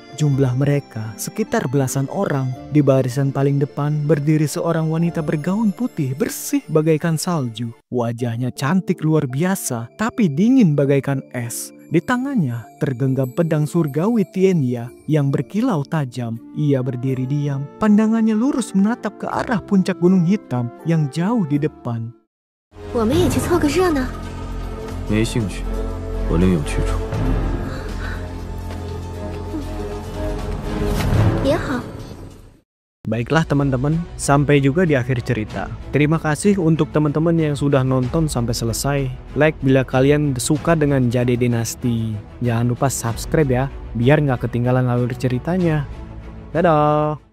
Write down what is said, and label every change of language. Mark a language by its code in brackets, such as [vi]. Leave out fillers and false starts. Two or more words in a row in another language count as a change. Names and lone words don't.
[id] Jumlah mereka sekitar belasan orang. Di barisan paling depan berdiri seorang wanita bergaun putih bersih bagaikan salju. Wajahnya cantik luar biasa, tapi dingin bagaikan es. Di tangannya tergenggam pedang surgawi Tienya yang berkilau tajam. Ia berdiri diam, pandangannya lurus menatap ke arah puncak gunung hitam yang jauh di depan. [zh] 我们也去凑个热闹。没兴趣，我另有去处。也好。 [id] Baiklah teman-teman, sampai juga di akhir cerita. Terima kasih untuk teman-teman yang sudah nonton sampai selesai. Like bila kalian suka dengan Jade Dynasty. Jangan lupa subscribe ya, biar nggak ketinggalan alur ceritanya. Dadah!